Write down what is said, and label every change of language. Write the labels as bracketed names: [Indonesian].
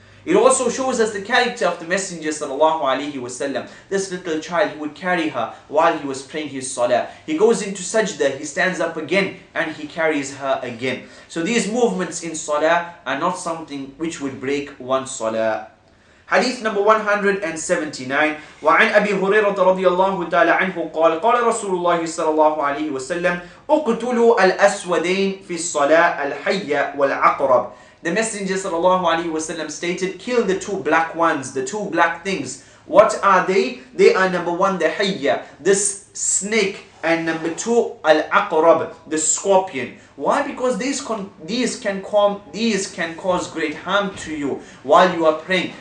[English] It also shows us the character of the Messenger sallallahu alaihi wasallam. This little child, he would carry her while he was praying his salah. He goes into sajda, he stands up again, and he carries her again. So these movements in salah are not something which would break one's salah. Hadith number 179. [Arabic] وعن أبي هريرة رضي الله تعالى عنه قال قال رسول الله صلى الله عليه وسلم اقتلوا الأسودين في الصلاة الحية والعقرب. [English] The Messenger ﷺ stated, kill the two black ones, the two black things. What are they? They are number one, the hayya, this snake, and number two, al-aqrab, the scorpion. Why? Because these can cause great harm to you while you are praying.